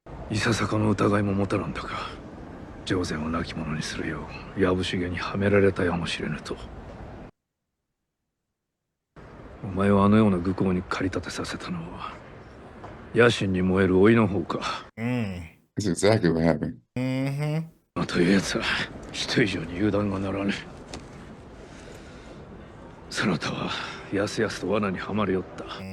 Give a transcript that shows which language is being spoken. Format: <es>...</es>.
<ja>いささかの疑いも持たなんだが、上善を亡き者にするよう藪重にはめられたやもしれぬと。お前をあのような愚行に駆り立てさせたのは野心に燃える老いの方か。</ja> <en>That's exactly what happened.</en> <ja>というやつは人以上に油断がならぬ。そなたはやすやすと罠にはまりよった。</ja>